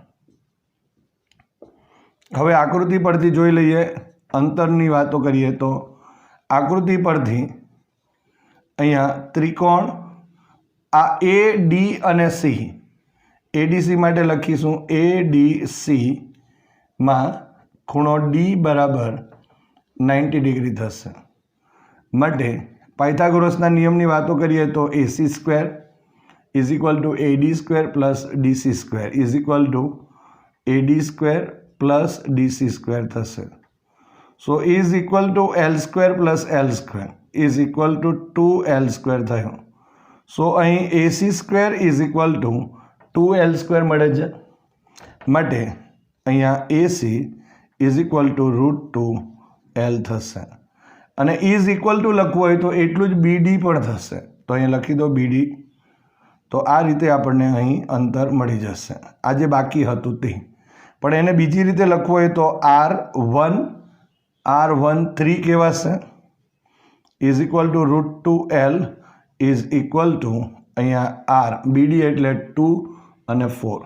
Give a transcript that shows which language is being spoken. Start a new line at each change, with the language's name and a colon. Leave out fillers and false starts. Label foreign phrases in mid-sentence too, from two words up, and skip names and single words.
Gujarati: હવે આકૃતિ પરથી જોઈ લઈએ, અંતરની વાતો કરીએ તો આકૃતિ પરથી અહીંયા ત્રિકોણ આ એ ડી અને સી, એડીસી માટે લખીશું ADC માં ખૂણો ડી બરાબર 90 ડિગ્રી થશે. માટે પાયથાગોરસના નિયમની વાતો કરીએ તો
English: AC² is equal to AD² plus DC² is equal to AD² plus DC² થશે. So is equal to L² plus L² is equal to 2L² થયો. So અહીં AC² is equal to 2L²
Gujarati: મળે છે. માટે અહીંયા AC
English: is equal to
Gujarati: √2L થશે. અને
English: is equal to
Gujarati: લખવું હોય તો એટલું જ BD પણ થશે. તો અહીંયા લખી દો BD. તો આ રીતે આપણને અહીં અંતર મળી જશે, આ જે બાકી હતું તે. પણ એને બીજી રીતે લખવું હોય તો R13 કહેવાશે,
English: is equal to
Gujarati: √2L
English: is equal to
Gujarati: અહીંયા R, BD એટલે 2 અને 4.